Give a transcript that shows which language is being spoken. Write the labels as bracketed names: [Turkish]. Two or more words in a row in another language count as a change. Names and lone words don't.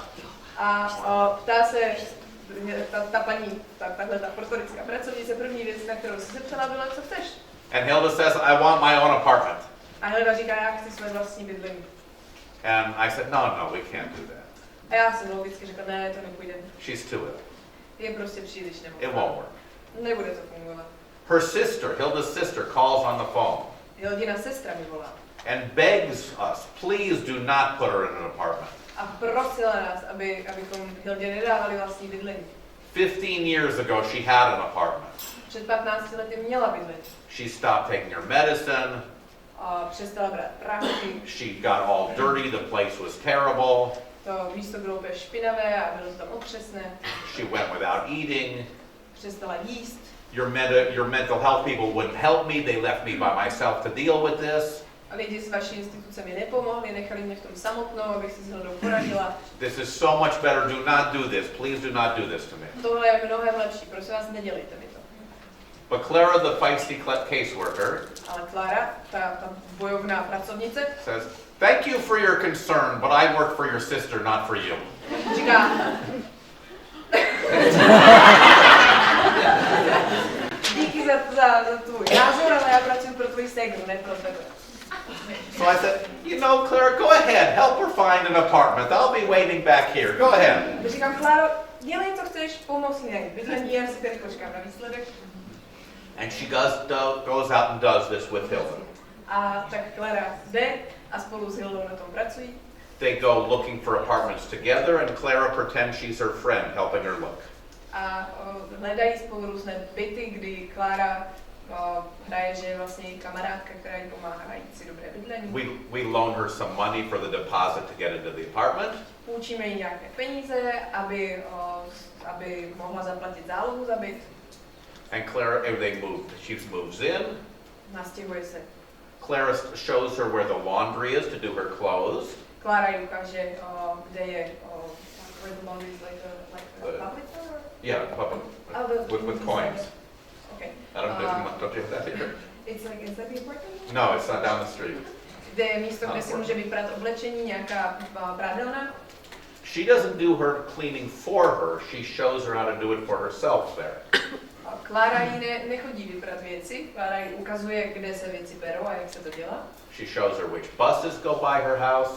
[Czech] A ptá se ta paní, tahle ta portorická pracovnice, první věc, na kterou se zeptala, byla, co chceš. [English] And Hilda says, "I want my own apartment." [Czech] A Hilda říká, já chci své vlastní bydlení. [English] And I said, "No, we can't do that. [Czech] A já jsem logicky řekla, ne, to nepůjde. [English] She's too ill. [Czech] Je prostě příliš [English] It [Czech] nemocná. [English] won't work." [Czech] Nebude to fungovat. [English] Her sister, Hilda's sister, calls on the phone [Czech] Hildina sestra mi volá. [English] and begs us, "Please do not put her in an apartment." [Czech] A prosila nás, abychom Hildě nedávali vlastní bydlení. [English] 15 years ago, she had an apartment. [Czech] Před 15 lety měla bydlení. [English] She stopped taking her medicine. [Czech] A přestala brát prášky. [English] She got all dirty. The place was terrible. [Czech] To místo bylo úplně špinavé a bylo to tam otřesné. [English] She went without eating. [Czech] Přestala jíst. [English] Your mental health people wouldn't help me. They left me by myself to deal with this. [Czech] A lidi z vaší instituce mi nepomohli, nechali mě v tom samotnou, abych si s Hildou poradila. [English] This is so much better. Do not do this. Please do not do this to me. [Czech] Tohle je mnohem lepší, prosím vás, nedělejte mi to. [English] But Clara, the feisty caseworker, [Czech] Ale Klára, ta bojovná pracovnice, [English] says, "Thank you for your concern, but I work for your sister, not for you." [Czech] říká, díky za tvůj názor, ale já pracuji pro tvůj ségru, ne pro tebe. [English] So I said, Clara, go ahead. Help her find an apartment. I'll be waiting back here. Go ahead. [Czech] Říkám, Kláro, dělej, co chceš, pomoz mi najít bydlení, já si tady počkám na výsledek. [English] And she goes out and does this with Hilda. [Czech] A tak Klára jde a spolu s Hildou na tom pracují. [English] They go looking for apartments together, and Clara pretends she's her friend, helping her look. [Czech] A hledají spolu různé byty, kdy Klára hraje, že je vlastně její kamarádka, která jí pomáhá najít si dobré bydlení. [English] We loan her some money for the deposit to get into the apartment. [Czech] Půjčíme jí nějaké peníze, aby mohla zaplatit zálohu za byt. [English] And Clara, she moves in. [Czech] Nastěhuje se. [English] Clara shows her where the laundry is to do her clothes. [Czech] Klára jí ukáže, kde je, [English] where the laundry is like a public or? Yeah, public. With coins. Okay. I don't you have that here? It's like inside the apartment? No, it's not down the street. [Czech] Kde je místo, kde si může vyprat oblečení, nějaká prádelna. [English] She doesn't do her cleaning for her. She shows her how to do it for herself there. [Czech] Klára jí nechodí vybrat věci, Klára jí ukazuje, kde se věci berou a jak se to dělá. [English] She shows her which buses go by her house.